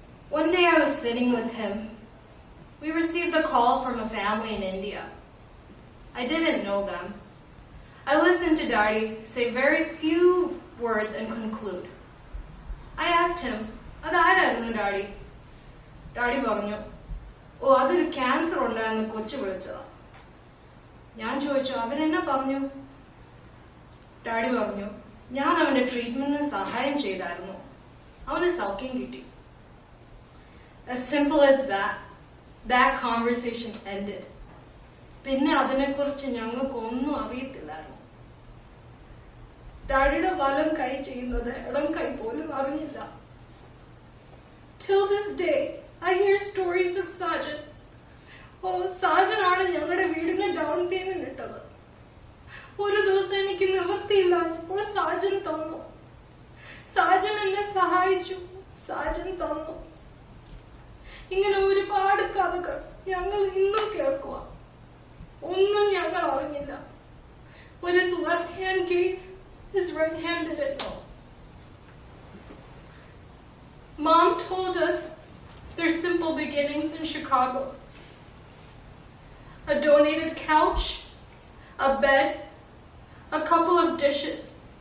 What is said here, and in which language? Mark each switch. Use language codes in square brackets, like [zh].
[en] One day I was sitting with him. We received a call from a family in India. I didn't know them. I listened to Daddy say very few words and conclude. I asked him, [ml] "Adayarunnu Daddy?" Daddy പറഞ്ഞു, "ഓ, അതൊരു cancer ഉണ്ടായിരുന്ന കൊച്ചു വിളിച്ചതാ." ഞാൻ ചോദിച്ചു, "അവൻ എന്നാ പറഞ്ഞു?" ഡാഡി പറഞ്ഞു, "ഞാൻ അവന്റെ ട്രീറ്റ്മെന്റിന് സഹായം ചെയ്തായിരുന്നു. അവന് സൗഖ്യം കിട്ടി." [en] As simple as that conversation ended. [ml] പിന്നെ അതിനെക്കുറിച്ച് ഞങ്ങൾക്കൊന്നും അറിയത്തില്ലായിരുന്നു. ഡാഡിയുടെ വലം കൈ ചെയ്യുന്നത് ഇടം കൈ പോലും അറിഞ്ഞില്ല. [en] Till this day, I hear stories of Sajan. [ml] ഓ, സാജനാണ് ഞങ്ങളുടെ വീടിന് ഡൗൺ പേയ്മെന്റ് ഇട്ടത്. ഒരു ദിവസം എനിക്ക് നിവൃത്തിയില്ലാഞ്ഞപ്പോൾ സാജൻ തന്നു. സാജൻ എന്നെ സഹായിച്ചു. സാജൻ തന്നു. ഇങ്ങനെ ഒരുപാട് കഥകൾ ഞങ്ങൾ ഇന്നും കേൾക്കുക. ഒന്നും ഞങ്ങൾ അറിഞ്ഞില്ല. [en] What his left hand gave, his right hand didn't know. Mom told us their simple beginnings in Chicago. A donated couch, a bed, a couple of dishes.